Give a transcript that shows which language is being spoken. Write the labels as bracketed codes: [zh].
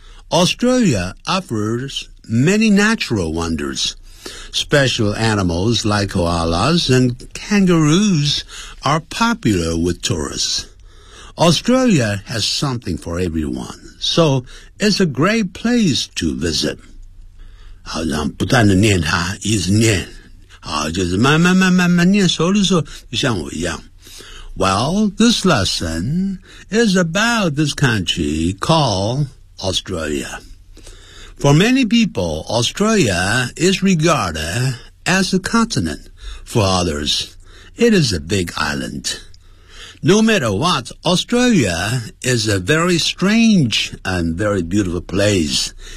[en] Australia offers many natural wonders. Special animals like koalas and kangaroos are popular with tourists. Australia has something for everyone, so it's a great place to visit. [zh] 好，然后不断的念它，一直念，好，就是慢慢慢慢慢念熟的时候，就像我一样。 [en] Well, this lesson is about this country called Australia. For many people, Australia is regarded as a continent. For others, it is a big island. No matter what, Australia is a very strange and very beautiful place.